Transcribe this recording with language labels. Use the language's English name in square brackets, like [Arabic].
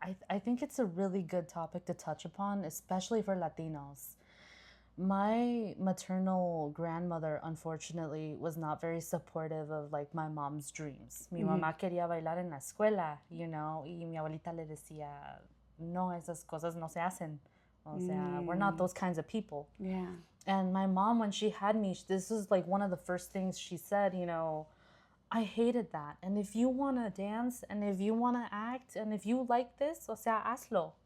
[English] I think it's a really good topic to touch upon, especially for Latinos. My maternal grandmother, unfortunately, was not very supportive of like my mom's dreams. [Spanish] Mi mamá quería bailar en la escuela, y mi abuelita le decía, no, esas cosas no se hacen. O sea, [English] we're not those kinds of people. Yeah. And my mom, when she had me, this was like one of the first things she said, I hated that. And if you want to dance, and if you want to act, and if you like this, [Spanish] o sea, hazlo.